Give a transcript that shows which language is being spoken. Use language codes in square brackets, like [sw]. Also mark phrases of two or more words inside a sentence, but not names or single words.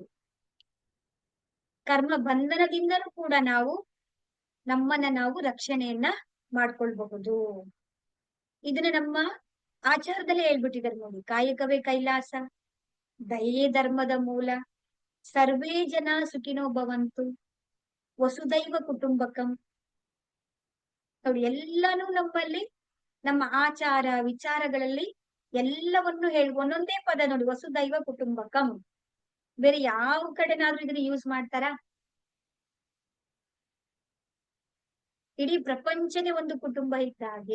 [kn] ಕರ್ಮ ಬಂಧನದಿಂದಲೂ ಕೂಡ ನಮ್ಮನ್ನ ನಾವು ರಕ್ಷಣೆಯನ್ನ ಮಾಡ್ಕೊಳ್ಬಹುದು. ಇದನ್ನ ನಮ್ಮ ಆಚಾರದಲ್ಲೇ ಹೇಳ್ಬಿಟ್ಟಿದ್ದಾರೆ ನೋಡಿ, ಕಾಯಕವೇ ಕೈಲಾಸ, ದಯೆ ಧರ್ಮದ ಮೂಲ, [sa] ಸರ್ವೇ ಜನ ಸುಖಿನೋ ಭವಂತು, ವಸುದೈವ ಕುಟುಂಬಕಂ. [kn] ನೋಡಿ, ಎಲ್ಲಾನು ನಮ್ಮಲ್ಲಿ ನಮ್ಮ ಆಚಾರ ವಿಚಾರಗಳಲ್ಲಿ ಎಲ್ಲವನ್ನು ಒಂದೊಂದೇ ಪದ ನೋಡಿ, [sa] ವಸುದೈವ ಕುಟುಂಬಕಂ. [kn] ಬೇರೆ ಯಾವ ಕಡೆನಾದ್ರೂ ಇದನ್ನ ಯೂಸ್ ಮಾಡ್ತಾರಾ? ಇಡೀ ಪ್ರಪಂಚನೇ ಒಂದು ಕುಟುಂಬ ಇದ್ದ ಹಾಗೆ.